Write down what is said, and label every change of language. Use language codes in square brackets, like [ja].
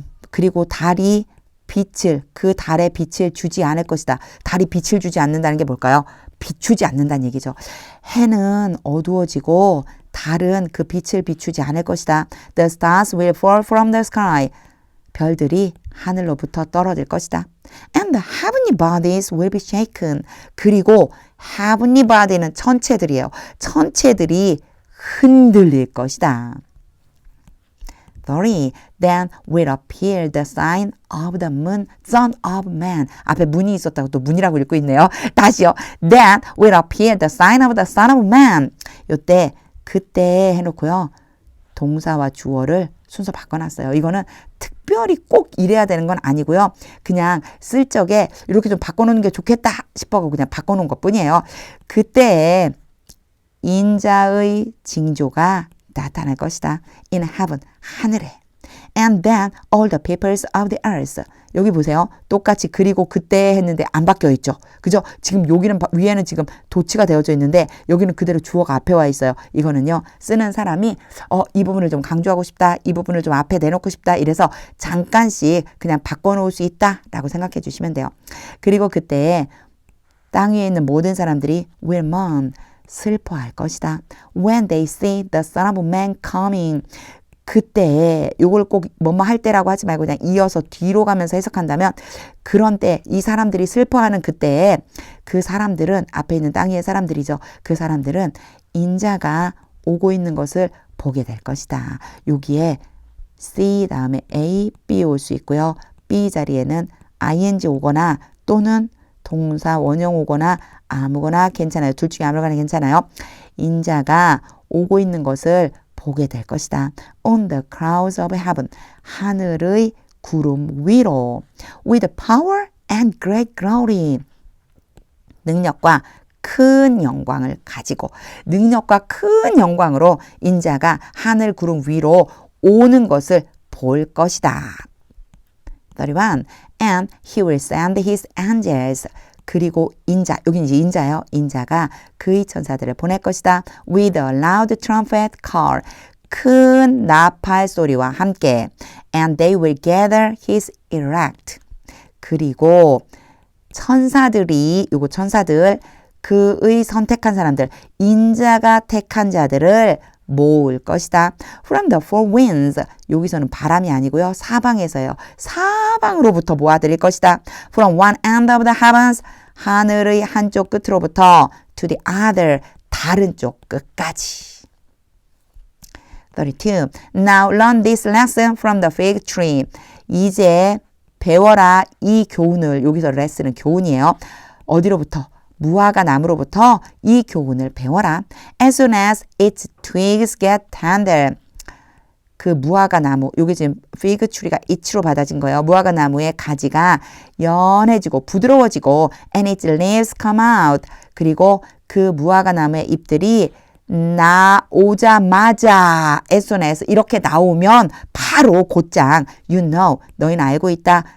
[ko] 그리고 달이 그 달의 빛을 주지 않을 것이다. 달이 빛을 주지 않는다는 게 뭘까요? 비추지 않는다는 얘기죠. 해는 어두워지고 달은 그 빛을 비추지 않을 것이다. [en] The stars will fall from the sky. [ko] 별들이 하늘로부터 떨어질 것이다. [en] And the heavenly bodies will be shaken. [ko] 그리고 heavenly body는 천체들이에요. 천체들이 흔들릴 것이다. 30. [en] Then will appear the sign of the moon, son of man. [ko] 앞에 문이 있었다고 또 문이라고 읽고 있네요. 다시요. [en] Then will appear the sign of the son of man. [ko] 요때 그때 해놓고요. 동사와 주어를 순서 바꿔놨어요. 이거는 특별히 꼭 이래야 되는 건 아니고요. 그냥 쓸 적에 이렇게 좀 바꿔놓는 게 좋겠다 싶어서 그냥 바꿔놓은 것뿐이에요. 그때 인자의 징조가 나타날 것이다. [en] In heaven, [ko] 하늘에. [en] And then all the peoples of the earth. [ko] 여기 보세요. 똑같이 그리고 그때 했는데 안 바뀌어 있죠. 그죠? 지금 여기는 위에는 지금 도치가 되어져 있는데 여기는 그대로 주어가 앞에 와 있어요. 이거는요. 쓰는 사람이 이 부분을 좀 강조하고 싶다. 이 부분을 좀 앞에 내놓고 싶다. 이래서 잠깐씩 그냥 바꿔놓을 수 있다라고 생각해 주시면 돼요. 그리고 그때 땅 위에 있는 모든 사람들이 [en] will mourn. [ko] 슬퍼할 것이다. [en] When they see the Son of Man coming. [ko] 그때 요걸 꼭 뭐뭐 할 때라고 하지 말고 그냥 이어서 뒤로 가면서 해석한다면 그런 때 이 사람들이 슬퍼하는 그때에 그 사람들은 앞에 있는 땅 위의 사람들이죠. 그 사람들은 인자가 오고 있는 것을 보게 될 것이다. 여기에 C 다음에 A, B 올 수 있고요. B 자리에는 ing 오거나 또는 동사 원형 오거나 아무거나 괜찮아요. 둘 중에 아무거나 괜찮아요. 인자가 오고 있는 것을 보게 될 것이다. [en] On the clouds of heaven. [ko] 하늘의 구름 위로. [en] With power and great glory. [ko] 능력과 큰 영광을 가지고 능력과 큰 영광으로 인자가 하늘 구름 위로 오는 것을 볼 것이다. 31. [en] And he will send his angels. [ko] 그리고 인자, 여기 이제 인자요. 인자가 그의 천사들을 보낼 것이다. [en] With a loud trumpet call. [ko] 큰 나팔 소리와 함께. [en] And they will gather his elect. [ko] 그리고 천사들이, 요거 천사들, 그의 선택한 사람들, 인자가 택한 자들을 모을 것이다. [en] From the four winds. [ko] 여기서는 바람이 아니고요. 사방에서요. 사방으로부터 모아들일 것이다. [en] From one end of the heavens. [ko] 하늘의 한쪽 끝으로부터 [en] to the other. [ko] 다른 쪽 끝까지. 32. [en] Now learn this lesson from the fig tree. [ko] 이제 배워라 이 교훈을. 여기서 lesson은 교훈이에요. 어디로부터? 무화과 나무로부터 이 교훈을 배워라. [en] As soon as its twigs get tender. [ko] 그 무화과 나무, 여기 지금 fig tree가 it로 받아진 거예요. 무화과 나무의 가지가 연해지고 부드러워지고 [en] and its leaves come out. [ko] 그리고 그 무화과 나무의 잎들이 나오자마자 [en] as soon as [ko] 이렇게 나오면 바로 곧장 [en] you know, [ko] 너희는 알고 있다.